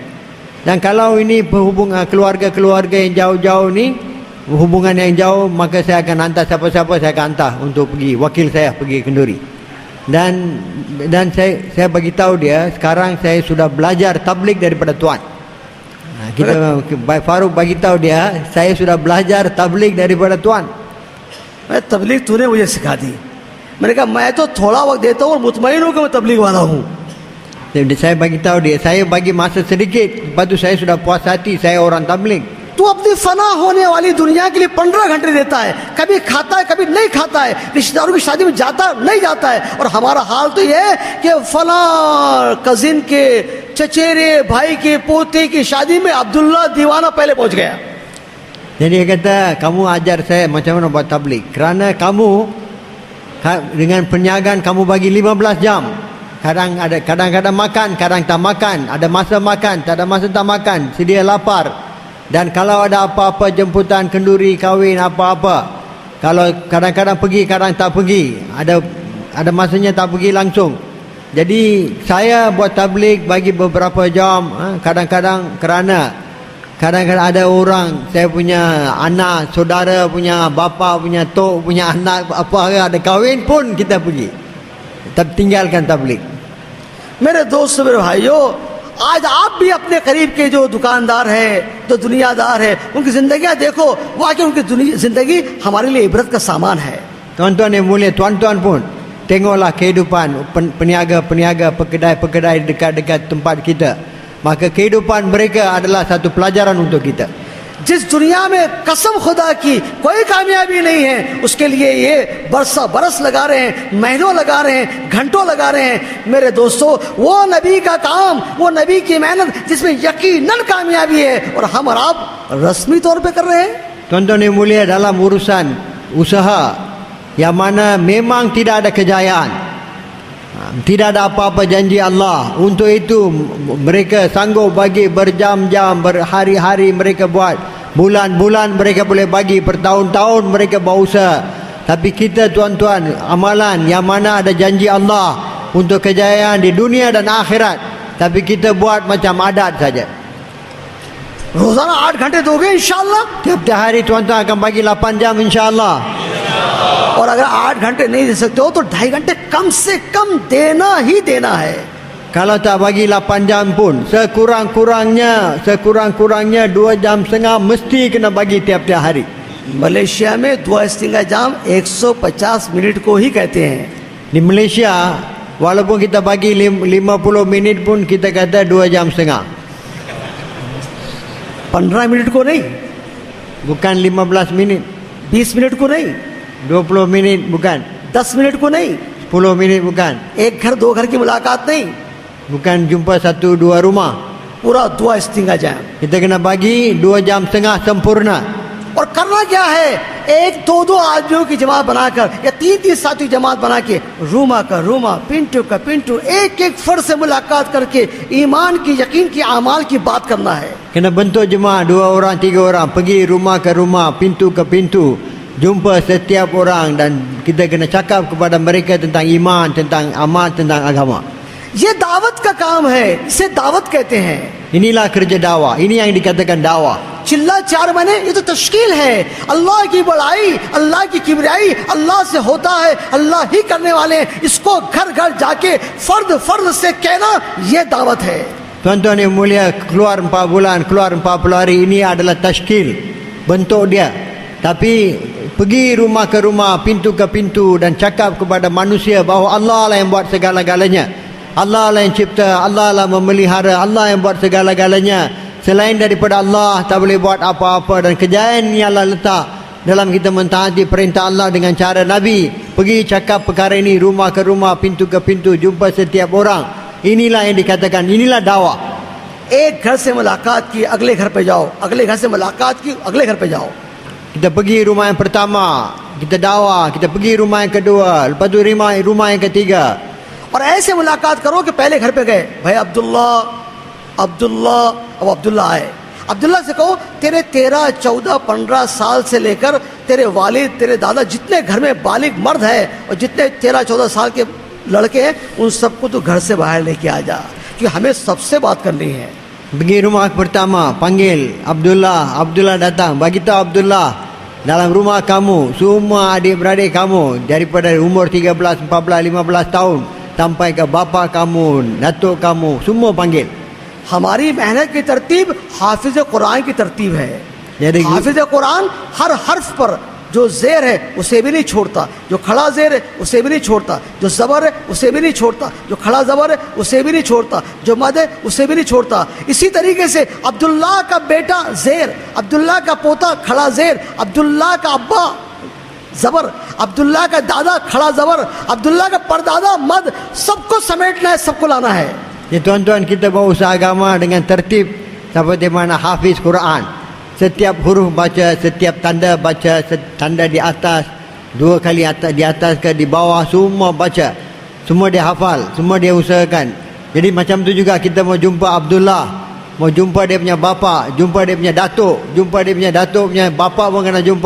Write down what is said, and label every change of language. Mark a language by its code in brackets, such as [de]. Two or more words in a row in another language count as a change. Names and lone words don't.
[ms] Dan kalau ini hubungan keluarga-keluarga yang jauh-jauh ni, hubungan yang jauh, maka saya akan hantar siapa-siapa, saya akan hantar untuk pergi, wakil saya pergi kenduri. Dan saya bagi tahu dia, sekarang saya sudah belajar tabligh daripada tuan. Kita Farouk bagi tahu dia, saya sudah belajar tabligh daripada tuan. [ur] میں تبلیغ تُو نے مجھے سکھا دی۔ میں نے کہا میں تو تھوڑا وقت دیتا ہوں اور مطمئن ہوں کہ میں تبلیغ والا ہوں. [ms] Saya bagi tahu dia, saya bagi masa sedikit, lepas tu saya sudah puas hati, saya orang tabligh. [ur] تُو اپنی فنا ہونے والی دنیا کے لیے 15 گھنٹے دیتا ہے، کبھی کھاتا ہے کبھی نہیں کھاتا ہے، رشتہ داروں کی شادی میں جاتا نہیں جاتا ہے. اور ہمارا حال تو یہ ہے کہ فلاں کزن کے چچیرے بھائی کے پوتے کی شادی میں عبداللہ دیوانہ پہلے پہنچ گیا. [ms] Jadi dia kata, kamu ajar saya macam mana buat tabligh. Kerana kamu dengan perniagaan kamu bagi 15 jam. Kadang-kadang makan, kadang tak makan, ada masa makan, tak ada masa tak makan, sedia lapar. Dan kalau ada apa-apa jemputan, kenduri, kahwin, apa-apa, kalau kadang-kadang pergi, kadang tak pergi, ada masanya tak pergi langsung. Jadi saya buat tabligh bagi beberapa jam, kadang-kadang kerana kadang-kadang ada orang, saya punya anak, saudara punya bapa, punya tok, punya anak, apa ada kahwin pun kita pergi. tinggalkan tabligh. [ur] میرے دوستو، میرے بھائیو، آج آپ بھی اپنے قریب کے جو دکاندار ہیں، جو دنیادار ہیں، ان کی زندگیاں دیکھو، واقعی ان کی زندگی ہمارے لیے عبرت کا سامان ہے. [ms] Tuan-tuan yang mulia, tuan-tuan pun tengoklah kehidupan peniaga-peniaga, pekedai-pekedai dekat-dekat tempat kita. Maka kehidupan mereka adalah satu pelajaran untuk kita. [ur] جس دنیا میں قسم خدا کی کوئی کامیابی نہیں ہے، اس کے لیے یہ برس لگا رہے ہیں، مہینوں لگا رہے ہیں، گھنٹوں لگا رہے ہیں. میرے دوستو، وہ نبی کا کام، وہ نبی کی محنت جس میں یقیناً کامیابی ہے، اور ہم اور آپ رسمی طور پہ کر رہے ہیں. [ms] Tuan-tuan yang mulia, dalam urusan usaha yang mana memang tidak ada kejayaan, tidak ada apa-apa janji Allah, untuk itu mereka sanggup bagi berjam-jam, berhari-hari mereka buat, bulan-bulan mereka boleh bagi, bertahun-tahun mereka berusaha. Tapi kita tuan-tuan, amalan yang mana ada janji Allah untuk kejayaan di dunia dan akhirat, tapi kita buat macam adat saja. [ur] روزانہ 8 گھنٹے دو گے ان شاء اللہ? [ms] Tiap-tiap hari tuan-tuan akan bagi 8 jam insya-Allah. [ur] اور اگر 8 گھنٹے نہیں دے سکتے ہو تو 2.5 گھنٹے کم سے کم دینا ہی دینا ہے. [ms] Kalau tak bagi 8 jam pun, sekurang-kurangnya 2 jam setengah mesti kena bagi tiap-tiap hari. [ur] ملائیشیا میں 2.5 jam 150 منٹ کو ہی کہتے ہیں. [ms] Di Malaysia, walaupun kita bagi 50 minit pun kita kata 2 jam setengah. [ur] 15 منٹ کو نہیں, [ms] Bukan 15 minit, [ur] 20 منٹ کو نہیں, [ms] 20 minit bukan, [ur] 10 منٹ کو نہیں, [ms] 10 minit bukan, [ur] ایک گھر 2 گھر کی ملاقات نہیں, [ms] bukan jumpa 1-2 rumah. [ur] پورا 2.5 jam. [ms] Kita kena bagi 2 jam setengah sempurna. [ur] اور کرنا کیا ہے، 1-2 آدمیوں کی جماعت بنا کر یا 3 ساتھیوں کی جماعت بنا کے، رُوما کا رُوما، پِنٹو کا پِنٹو، ایک فرد سے ملاقات کر کے ایمان کی، یقین کی، اعمال کی بات کرنا ہے. [ms] Kena bentuk jemaah 2 orang 3 orang, pergi rumah ke rumah, pintu ke pintu, jumpa setiap orang dan kita kena cakap kepada mereka tentang iman, tentang amal, tentang agama. [ur] یہ دعوت کا کام ہے، اسے دعوت کہتے ہیں. [ms] Inilah kerja dakwah, ini yang dikatakan dakwah. [ur] چلہ 4 مہینے یہ تو تشکیل ہے۔ اللہ کی بڑائی، اللہ کی کبریائی اللہ سے ہوتا ہے، اللہ ہی کرنے والے ہیں. اس کو گھر گھر جا کے فرد سے کہنا، یہ دعوت ہے. [ms] Tuan-tuan yang mulia, keluar 4 bulan, keluar 40 hari, ini adalah tashkil, bentuk dia. Tapi pergi rumah ke rumah, pintu ke pintu dan cakap kepada manusia bahawa Allah lah yang buat segala-galanya, Allah lah yang cipta, Allah lah memelihara, Allah yang buat segala-galanya. Selain daripada Allah tak boleh buat apa-apa, dan kejayaan ni Allah letak dalam kita mentaati perintah Allah dengan cara Nabi. Pergi cakap perkara ini rumah ke rumah, pintu ke pintu, jumpa setiap orang. Inilah yang dikatakan, inilah dakwah. [ur] ایک گھر سے ملاقات کی، اگلے گھر پہ جاؤ، اگلے گھر سے ملاقات کی، اگلے گھر پہ جاؤ. [ms] Kita pergi rumah yang pertama, kita dakwah, kita pergi rumah yang kedua, lepas tu rumah yang ketiga. [ur] اور ایسے ملاقات کرو کہ پہلے گھر پہ گئے، بھائی عبداللہ، اب عبداللہ آئے. عبداللہ سے کہو، تیرے 13، 14، 15 سال سے لے کر تیرے والد، تیرے دادا، جتنے گھر میں بالغ مرد ہے اور جتنے 13، 14 سال کے لڑکے ہیں، ان سب کو تو گھر سے باہر لے کے آ جا، کیونکہ ہمیں سب سے بات کرنی ہے. [ms] Pergi rumah pertama, panggil Abdullah datang, bagi tahu Abdullah, dalam rumah kamu semua adik-beradik kamu daripada umur 13, 14, 15 tahun sampai ke bapa kamu, datuk kamu, semua panggil. [ur] ہماری محنت کی ترتیب حافظ قرآن کی ترتیب ہے. यानी حافظ قرآن ہر حرف پر جو زیر ہے اسے بھی نہیں چھوڑتا، جو کھڑا زیر ہے اسے بھی نہیں چھوڑتا، جو زبر ہے اسے بھی نہیں چھوڑتا، جو کھڑا زبر ہے اسے بھی نہیں چھوڑتا، جو مد ہے اسے بھی نہیں چھوڑتا. اسی طریقے سے عبداللہ کا بیٹا زیر، عبداللہ کا پوتا کھڑا زیر، عبداللہ کا ابا زبر، عبداللہ کا دادا کھڑا زبر، عبداللہ کا پردادا مد، سب کو سمیٹنا ہے، سب کو لانا ہے. [ms] Ya tuan-tuan, kita berusaha agama dengan tertib seperti mana hafiz Quran. Setiap huruf baca, setiap tanda baca, tanda di atas, 2 kali atas, di atas ke di bawah, semua baca. Semua dia hafal, semua dia usahakan. Jadi macam tu juga kita mau jumpa Abdullah, mau jumpa dia punya bapa, jumpa dia punya datuk, jumpa dia punya datuk punya bapa pun kena jumpa.